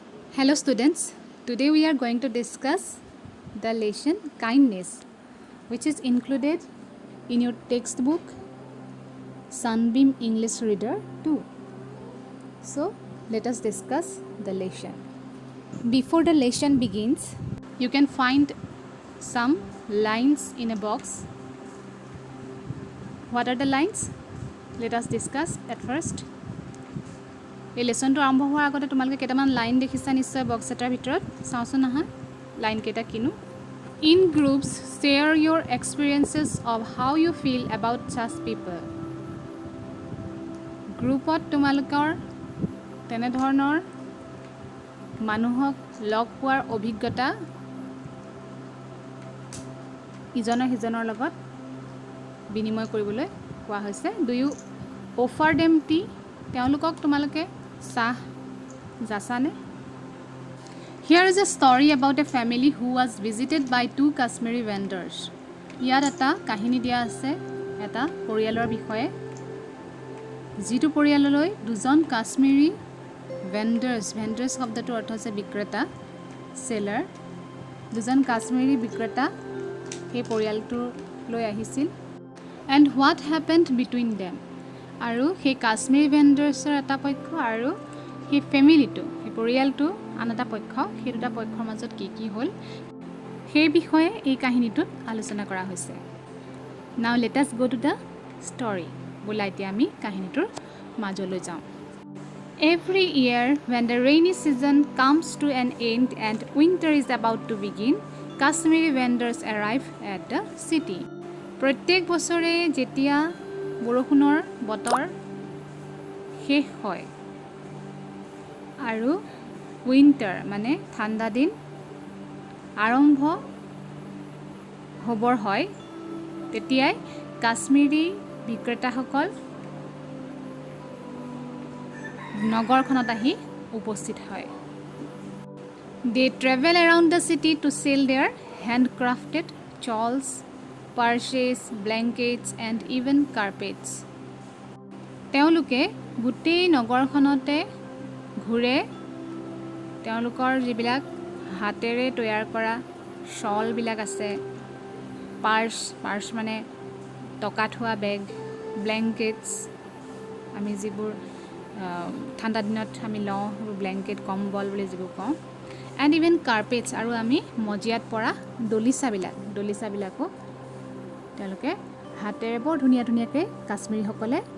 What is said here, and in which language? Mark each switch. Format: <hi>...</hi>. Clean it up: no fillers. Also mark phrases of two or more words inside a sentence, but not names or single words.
<en>Hello students, today we are going to discuss the lesson kindness, which is included in your textbook Sunbeam English Reader 2. So let us discuss the lesson. Before the lesson begins, you can find some lines in a box. What are the lines? Let us discuss at first.</en> <as>এই লেসনটো আৰম্ভ হোৱাৰ আগতে তোমালোকে কেইটামান লাইন দেখিছা নিশ্চয় বক্স এটাৰ ভিতৰত চাওঁচোন আহা লাইন কেইটা কিনো</as> <en>in groups share your experiences of how you feel about such people</en> <as>গ্ৰুপত তোমালোকৰ তেনে ধৰণৰ মানুহক লগ পোৱাৰ অভিজ্ঞতা ইজনৰ সিজনৰ লগত বিনিময় কৰিবলৈ কোৱা হৈছে</as> <en>do you offer them tea</en> <as>তেওঁলোকক তোমালোকে চাহ যাচনে.</as> <en>Here is a story about a family who was visited by two Kashmiri vendors.</en> <as>ইয়াত এটা কাহিনী দিয়া আছে এটা পৰিয়ালৰ বিষয়ে. যিটো পৰিয়াললৈ দুজন Kashmiri vendors শব্দটো অৰ্থ হৈছে বিক্ৰেতা seller. দুজন Kashmiri বিক্ৰেতা এই পৰিয়ালটোৰ লৈ আহিছিল.</as> <en>And what happened between them?</en> <as>আৰু সেই কাশ্মীৰী ভেণ্ডাৰ্ছৰ এটা পক্ষ আৰু সেই ফেমিলিটো সেই পৰিয়ালটো আন এটা পক্ষ সেই দুটা পক্ষৰ মাজত কি হ'ল সেই বিষয়ে এই কাহিনীটোত আলোচনা কৰা হৈছে</as> <en>now let us go to the story</en> <as>বলা এতিয়া আমি কাহিনীটোৰ মাজলৈ যাওঁ</as> <en>Every year when the rainy season comes to an end and winter is about to begin, Kashmiri vendors arrive at the city.</en> <as>প্ৰত্যেক বছৰে যেতিয়া বৰষুণৰ বতৰ শেষ হয় আৰু উইন্টাৰ মানে ঠাণ্ডা দিন আৰম্ভ হ'বৰ হয় তেতিয়াই কাশ্মীৰী বিক্ৰেতাসকল নগৰখনত আহি উপস্থিত হয়</as> <en>They travel around the city to sell their handcrafted shawls purses, blankets and even carpets.</en> <as>তেওঁলোকে গোটেই নগৰখনতে ঘূৰে তেওঁলোকৰ যিবিলাক হাতেৰে তৈয়াৰ কৰা শল বিলাক আছে পাৰ্স মানে টকা থোৱা বেগ ব্লেংকেটছ আমি যিবোৰ ঠাণ্ডা দিনত আমি লওঁ ব্লেংকেট কম্বল বুলি যিবোৰ কওঁ</as> <en>and even carpets</en> <as>আৰু আমি মজিয়াত পৰা দলিচাবিলাকো তেওঁলোকে হাতেৰে বৰ ধুনীয়াকৈ কাশ্মীৰীসকলে</as>